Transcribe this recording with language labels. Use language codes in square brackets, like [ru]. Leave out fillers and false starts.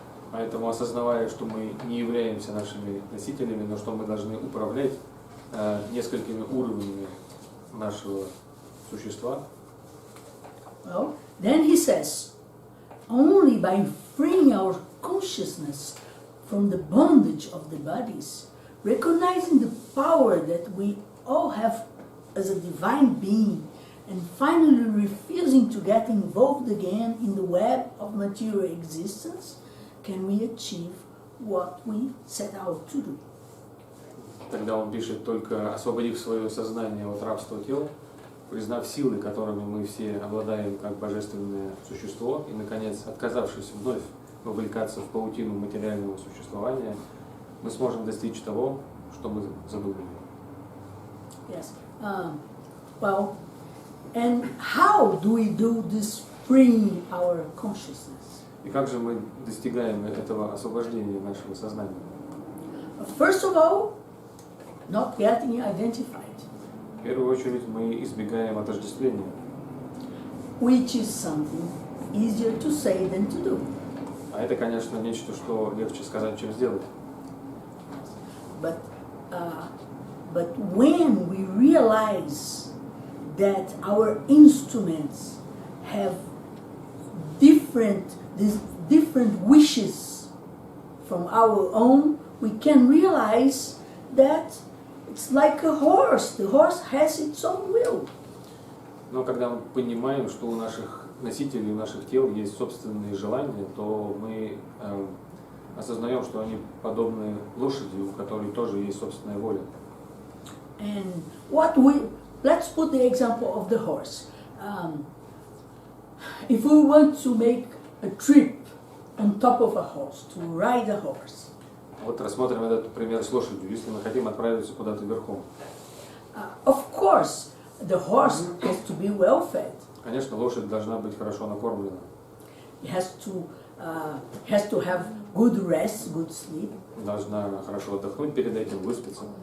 [ru] Поэтому, осознавая, что мы не являемся нашими носителями, но что мы должны управлять несколькими уровнями нашего существа. [en] Well, then he says, only by freeing our consciousness from the bondage of the bodies, recognizing the power that we all have as a divine being, and finally refusing to get involved again in the web of material existence, can we achieve what we set out to do. [ru] Тогда он пишет, только освободив свое сознание от рабства тела, признав силы, которыми мы все обладаем как божественное существо, и, наконец, отказавшись вновь вовлекаться в паутину материального существования, мы сможем достичь того, что мы задумали. [en] Yes. Well, and how do we do this freeing our consciousness? [ru] И как же мы достигаем этого освобождения нашего сознания? [en] First of all, not getting identified. [ru] В первую очередь мы избегаем отождествления, [en] Which is something easier to say than to do. [ru] а это, конечно, нечто, что легче сказать, чем сделать. [en] But when we realize that our instruments have different wishes from our own, we can realize that it's like a horse. The horse has its own will. [ru] Но когда мы понимаем, что у наших носителей, у наших тел есть собственные желания, то мы осознаем, что они подобны лошади, у которой тоже есть собственная воля. [en] And let's put the example of the horse. If we want to make a trip on top of a horse, to ride a horse. [ru] Вот рассмотрим этот пример с лошадью. Если мы хотим отправиться куда-то верхом. [en] Of course, the horse has to be well fed. [ru] Конечно, лошадь должна быть хорошо накормлена. [en] It has to have good rest, good sleep. [ru] Должна хорошо отдохнуть перед этим, выспаться.